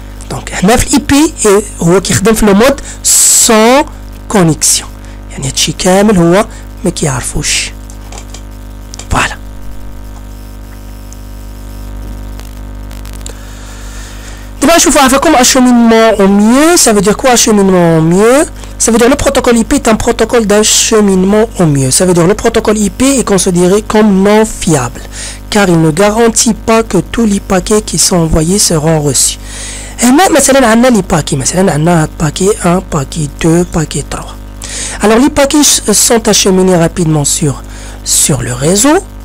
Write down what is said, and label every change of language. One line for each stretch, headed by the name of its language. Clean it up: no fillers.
Arabic: دونك هنا في الاي بي هو كيخدم في لو مود سون كونيكسيون يعني هادشي كامل هو ما كيعرفوش. فوالا دابا نشوفوا عفاكم
French: acheminement au mieux. Ça veut dire quoi acheminement au mieux? Ça veut dire le protocole IP est un protocole d'acheminement au mieux. Ça veut dire le protocole IP est considéré comme non fiable car il ne garantit pas que tous les paquets qui sont envoyés seront reçus.
Arabic: مثلا عندنا لي باكي مثلا عندنا باكي 1 باكي 2 باكي 3.
French: Alors les paquets sont acheminés rapidement sur le réseau.